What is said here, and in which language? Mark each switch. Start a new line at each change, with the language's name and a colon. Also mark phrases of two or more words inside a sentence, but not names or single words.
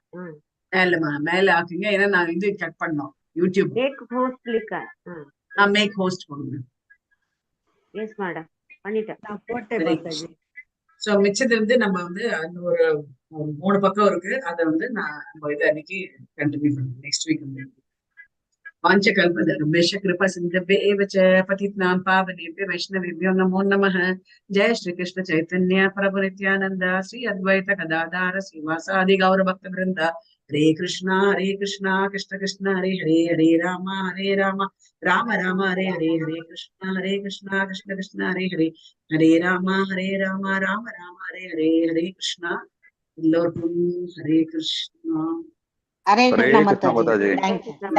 Tamil: மேல ஆக்குங்க. ஏன்னா நான் இது கட் பண்ணோம் யூடியூப்.
English: make host லிக்கா. make host
Tamil: கொடுங்க.
English: yes madam
Tamil: பண்ணிட்டேன். நான் போட்டேன் மாதாஜி. சோ மிச்சது நம்ம அந்த ஒரு 3 பக்கம் இருக்கு. அதை நம்ம இதை அன்னைக்கு கண்டினியூ பண்ணுவோம்.
English: next week
Sanskrit: वाञ्छकल्पतरुभ्यश्च कृपासिन्धुभ्येव च पतितानां पावनेभ्यो वैष्णवेभ्यो नमो नमः। जय श्री कृष्ण चैतन्य प्रभु नित्यानंद श्री अद्वैत गदाधर श्रीवासादि गौर भक्त वृंद। हरे कृष्णा कृष्ण कृष्ण हरे हरे, हरे राम राम राम हरे हरे, हरे कृष्णा कृष्ण कृष्ण हरे हरे, हरे राम राम राम हरे हरे, हरे कृष्णा। हरे कृष्णा। हरे हरे कृष्णा कृष्णा
Hindi: माताजी, माताजी।
English: thank you.